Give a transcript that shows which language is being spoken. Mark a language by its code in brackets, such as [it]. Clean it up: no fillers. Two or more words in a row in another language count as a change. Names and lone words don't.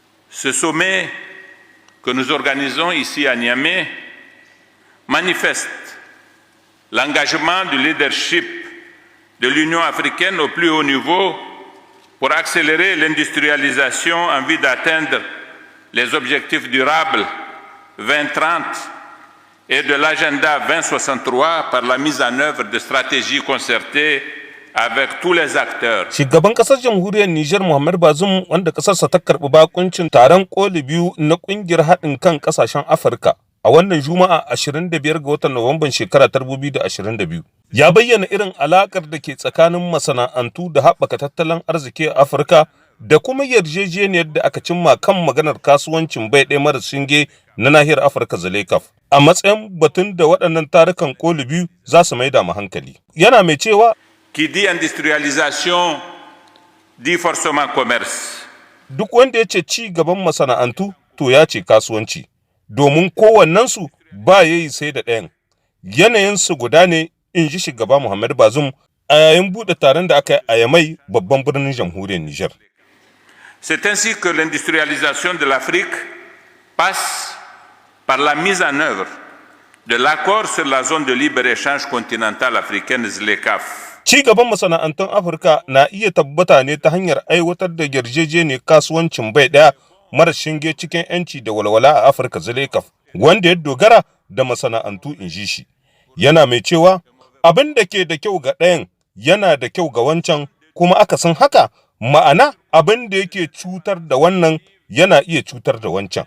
[fr] Ce sommet que nous organisons ici à Niamey manifeste l'engagement du leadership de l'Union africaine au plus haut niveau pour accélérer l'industrialisation en vue d'atteindre les objectifs durables 2030 et de l'agenda 2063 par la mise en œuvre de stratégies concertées avec tous les acteurs. [ha] Shugaban kasar jamhuriyar Nijar Muhammad Bazoum wanda kasarsa ta karbi bakuncin taron koli biyu na kungiyar haɗin kan kasashen Afirka a wannan Juma'a 25 ga watan Nuwamban shekara 2022 ya bayyana irin alakar da ke tsakanin masana'antu da haɓaka tattalin arziki a Afirka da kuma yarjejeniyar da aka cimma kan maganar kasuwancin bai ɗaya mara shinge na nahiyar Afirka Zalekaf a matsayin batun da waɗannan tarukan koli biyu za su maida mu hankali. Yana mai cewa [fr] Qui dit industrialisation dit forcément commerce. [ha] Duk wanda ya ce ci gaban masana'antu to ya ce kasuwanci, domin kowannensu ba ya yi sai da ɗayan. Yanayinsu guda ne, in ji shugaba Muhammad Bazoum a yayin buɗe taron da aka yi a Yamai babban birnin jamhuriyar Nijar. [fr] C'est ainsi que l'industrialisation de l'Afrique passe par la mise en œuvre de l'accord sur la zone de libre-échange continentale africaine ZLECAf. [ha] Ci gaban masana'antun Afirka na iya tabbata ne ta hanyar aiwatar da yarjejeniyar kasuwancin bai ɗaya mara shinge cikin 'yanci da walwala a Afirka ZLECAf, wanda ya dogara da masana'antu in ji shi. Yana mai cewa abin da ke da kyau ga ɗayan yana da kyau ga wancan, kuma akasin haka ma'ana abin da yake cutar da wannan yana iya cutar da wancan.